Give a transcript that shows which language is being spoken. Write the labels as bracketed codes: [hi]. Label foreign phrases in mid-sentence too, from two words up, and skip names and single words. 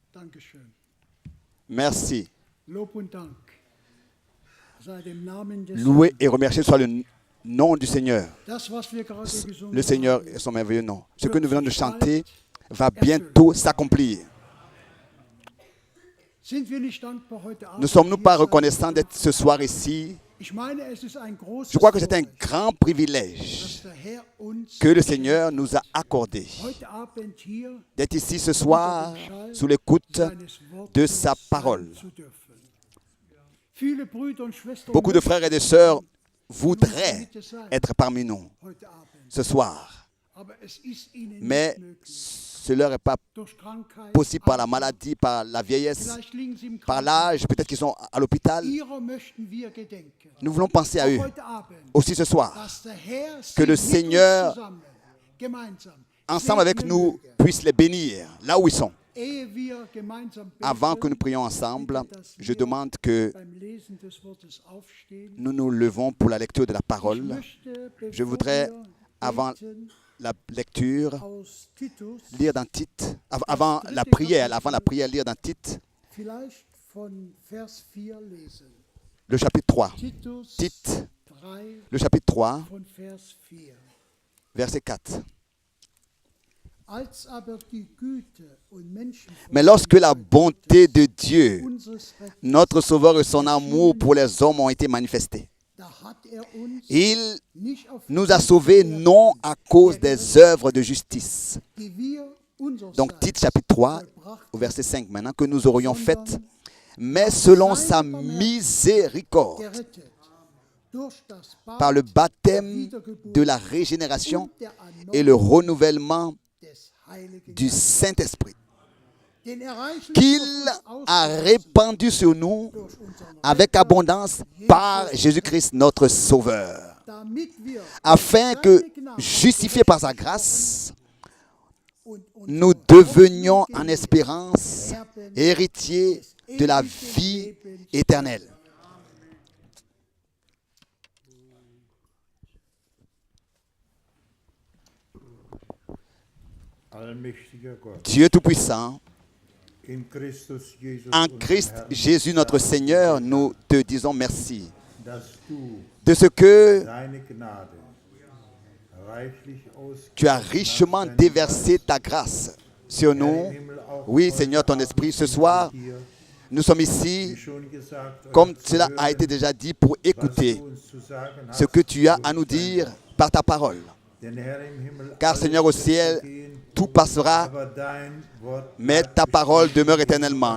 [fr] Merci. [de] Lob und Dank sei dem Namen des [fr] Loué et remercié soit le nom du Seigneur. [de] Das, was wir gerade gesungen [fr] Le Seigneur [de] haben, [fr] et son merveilleux nom. Ce que nous venons de chanter va bientôt s'accomplir. [de] sind wir nicht dankbar heute Abend [fr] Ne sommes-nous [de] hier [fr] pas [de] sein [fr] reconnaissants [de] zu [fr] d'être ce soir ici? [de] Ich meine, es ist ein großes [fr] Je crois que c'est un [de] Vorrecht, [fr] grand privilège [de] dass der Herr uns [fr] que le Seigneur nous a accordé [de] heute Abend hier [fr] d'être ici ce soir sous l'écoute [de] seines Wortes [fr] de sa [de] sein [fr] parole. [de] zu dürfen. Viele Brüder und Schwestern [fr] Beaucoup de frères et de sœurs voudraient [de] möchten sein [fr] être parmi nous [de] heute Abend, [fr] ce soir, [de] aber es ist ihnen [fr] mais [de] nicht möglich. [fr] ce leur est pas [de] Durch Krankheit, [fr] possible par la [de] Alter, [fr] maladie, par la vieillesse, [de] vielleicht liegen sie im [fr] par [de] Krankenhaus. [fr] l'âge, peut-être qu'ils sont à l'hôpital. [de] Ihrer möchten wir gedenken. [fr] Nous voulons penser à eux [de] Auch heute Abend, [fr] aussi ce soir, [de] dass der Herr [fr] que le [de] sie mit uns [fr] Seigneur, [de] zusammen, gemeinsam, [fr] ensemble avec [de] segnen [fr] nous, [de] möge. [fr] puisse les bénir là où ils sont. [de] Ehe wir gemeinsam beten, [fr] Avant que nous prions ensemble, je demande que [de] beim Lesen des Wortes aufstehen. [fr] nous nous levons pour la lecture de la [de] Ich [fr] parole. [de] möchte, [fr] Je [de] bevor [fr] voudrais, [de] wir [fr] avant [de] beten, [fr] la lecture, [de] aus Titus, [fr] lire dans Tite, avant la prière, lire dans Tite, [de] vielleicht von Vers 4 lesen. [fr] le chapitre 3. [de] Titus [fr] Tite, [de] 3 [fr] le chapitre 3, [de] von Vers 4. [fr] verset 4. [de] Als aber die Güte und [fr] Mais lorsque la bonté de Dieu, [de] unseres Rechts, [fr] notre Sauveur et son amour pour les hommes ont été manifestés, [de] da hat uns [fr] il [de] nicht auf [fr] nous a sauvés non à cause des œuvres de justice. [de] die wir unsererseits [fr] Donc Tite chapitre 3, [de] vollbracht [fr] au verset 5 maintenant, que nous aurions fait, mais selon sa miséricorde, [de] gerettet durch das Bad [fr] par le [de] der [fr] baptême [de] Wiedergeburt [fr] de la régénération [de] und der [fr] et le renouvellement [de] des Heiligen [fr] du [de] Geistes, [fr] Saint-Esprit, [de] den er reichlich [fr] qu'il [de] auf uns [fr] a [de] ausgossen [fr] répandu sur nous [de] durch unseren [fr] avec [de] Retter, [fr] abondance par Jésus-Christ notre Sauveur, [de] damit wir [fr] afin [de] durch [fr] que, [de] seine Gnade [fr] justifiés par sa grâce, [de] und [fr] nous [de] unsere [fr] devenions [de] Hoffnung [fr] en espérance héritiers de la vie éternelle. [de] Allmächtiger Gott, [fr] Dieu Tout-Puissant, [de] in Christus Jesus, [fr] en [de] unserem [fr] Christ [de] Herrn, [fr] Jésus notre Seigneur, nous te disons merci [de] dass du [fr] de ce que [de] deine Gnade reichlich [fr] tu as richement déversé ta grâce sur nous. Oui, Seigneur, ton esprit, ce soir, nous sommes ici, comme cela a été déjà dit, pour écouter ce que tu as à nous dire par ta parole. Car, Seigneur, au ciel, tout passera, mais ta parole demeure éternellement.